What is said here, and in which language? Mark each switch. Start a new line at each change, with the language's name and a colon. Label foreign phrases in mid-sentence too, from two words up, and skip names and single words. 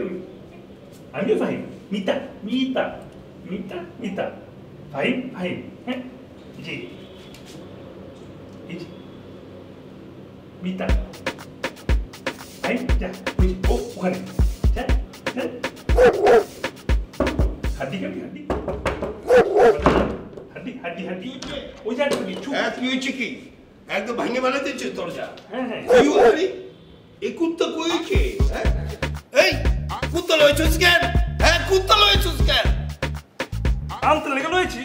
Indonesian: Ambil Fahim, minta. Fahim, Iji, minta. Fahim, ja, oh, bukan, ja. Hadi.
Bangla: ওই যা তুই হয়েছে কি একদম ভাঙে বানা দিচ্ছে দরজা। হ্যাঁ এই কুত্তা কইছে এই কুত্তা লয়েছিস কেন? হ্যাঁ কুত্তা লয়েছিস কেন? আনতে লেগে লয়েছি।